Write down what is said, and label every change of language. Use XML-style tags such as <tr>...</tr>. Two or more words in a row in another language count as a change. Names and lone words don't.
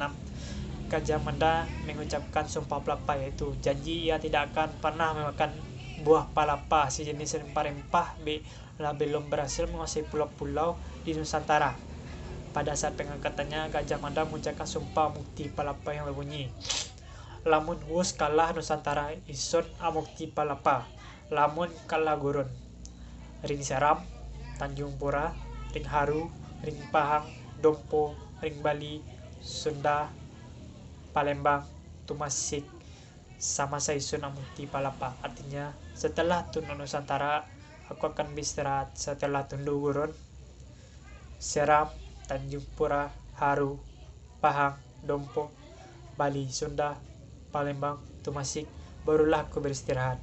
<id>Gajah Mada mengucapkan sumpah pelapa, yaitu janji ia tidak akan pernah memakan buah palapa sejenis rempah-rempah belum berhasil menguasai pulau-pulau di Nusantara. Pada saat pengangkatannya, Gajah Mada mengucapkan sumpah mukti palapa yang berbunyi,</id> <kaw>lamun wus kalah Nusantara ison amukti palapa, lamun kalah gurun ring Seram, Tanjung Pura, ring Haru, ring Pahang, Dompo, ring Bali, Sunda, Palembang, Tumasik, sama Saisun Amukti Palapa.</kaw> <id>Artinya, setelah tunduk Nusantara, aku akan beristirahat. Setelah tunduk gurun, Seram, Tanjung Pura, Haru, Pahang, Dompo, Bali, Sunda, Palembang, Tumasik, barulah aku beristirahat.</id>